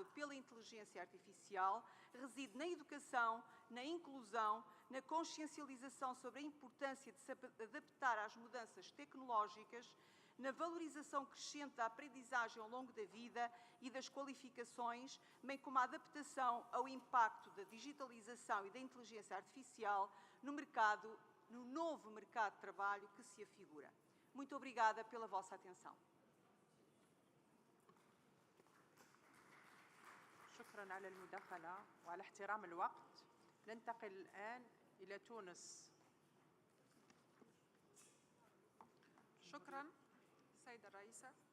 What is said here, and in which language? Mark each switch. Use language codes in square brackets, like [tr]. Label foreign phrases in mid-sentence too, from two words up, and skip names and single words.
[pt] pela inteligência artificial reside na educação, na inclusão, na consciencialização sobre a importância de se adaptar às mudanças tecnológicas, na valorização crescente da aprendizagem ao longo da vida e das qualificações, bem como a adaptação ao impacto da digitalização e da inteligência artificial no novo mercado de trabalho que se afigura. Muito obrigada pela vossa atenção. [ar] شكراً على المداخلة وعلى احترام الوقت. ننتقل الآن إلى تونس. شكراً سيدة الرئيسة.